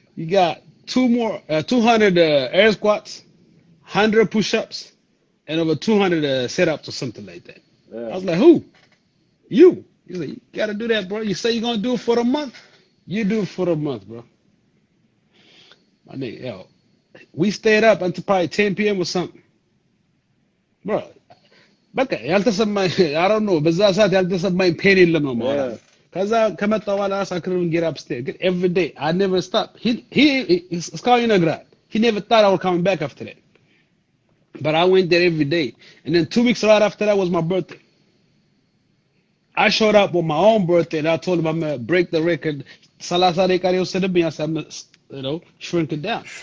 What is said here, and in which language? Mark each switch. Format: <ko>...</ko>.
<en>you got 200 air squats, 100 push-ups, and over 200 sit-ups or something like that. I was like, who? You. He's like, you got to do that, bro. You say you're going to do it for a month? You do it for a month, bro. My nigga, yo. We stayed up until probably 10 p.m. or something.</en> <am>Bro, በቃ ያልተሰማኝ</am> <en>I don't know</en> <am>በዛ ሰዓት ያልተሰማኝ ፔን የለም ነው ማለት</am> <en>Yeah.</en> <am>ነው ከዛ ከመጣ በኋላ ሳክርን</am> <en>get upstairs ግን every day I never stop he</en> <am>እስካሁን ይነግራል</am> <en>he never thought I was coming back after that but I went there every day and then 2 weeks right after that was my birthday I showed up on my own birthday and I told him I'm gonna break the record</en> <am>30 ደቂቃ የወሰደብኝ</am> <en>I said I'm gonna, shrink it down</en>